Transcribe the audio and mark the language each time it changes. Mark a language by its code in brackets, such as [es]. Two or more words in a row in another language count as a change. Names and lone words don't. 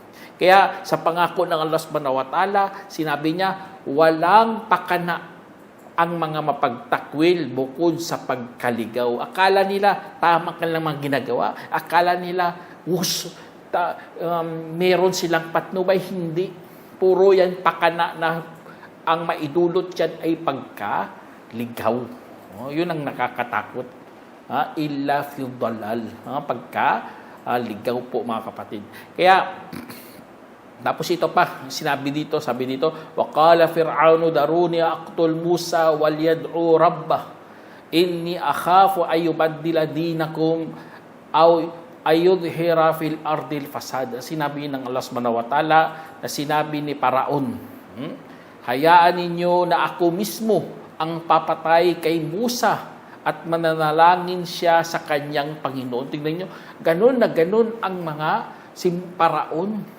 [tl] Kaya sa pangako ng Allah [ar] Subhanahu wa Ta'ala, [tl] sinabi niya, walang pakana ang mga mapagtakwil bukod sa pagkaligaw. Akala nila tama kanilang mga ginagawa. Akala nila meron silang patnubay. Hindi. Puro yan pakana na ang maidulot yan ay pagkaligaw. Yun ang nakakatakot. [ar] Illa fi dhalal. [tl] Pagkaligaw po, mga kapatid. Kaya tapos ito pa, sabi dito, [ar] وَقَالَ فِرْعَوْنُ دَرُونِي أَقْتُلْ مُوسَى وَلْيَدْعُوا رَبَّهُ إِنِّي أَخَافُ أَن يُبَدِّلَ دِينَكُمْ أَوْ أَيُظْهِرَ فِي الْأَرْضِ الْفَسَادَ. [tl] Sinabi ng Allah [ar] Subhanahu wa Ta'ala [tl] na sinabi ni Paraon, hayaan ninyo na ako mismo ang papatay kay Musa at mananalangin siya sa kanyang Panginoon. Tingnan nyo, ganun na ganun ang mga Paraon.